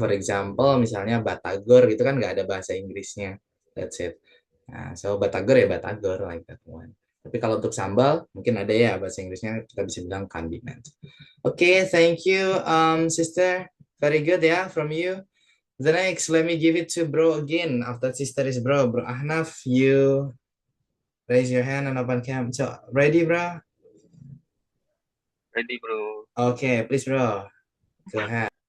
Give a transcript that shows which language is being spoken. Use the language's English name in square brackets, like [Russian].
[English] For example, [Indonesian] misalnya batagor gitu kan nggak ada bahasa Inggrisnya. [English] That's it. Nah, so batagor ya batagor like that one. [Indonesian] Tapi kalau untuk sambal, mungkin ada ya bahasa Inggrisnya, kita bisa bilang condiment. [English] Oke, thank you, sister. Very good ya from you. The next, let me give it to bro again. After sister is bro Ahnaf, you raise your hand and open cam. So, ready, bro? Ready, bro. Okay, please, bro. Go ahead.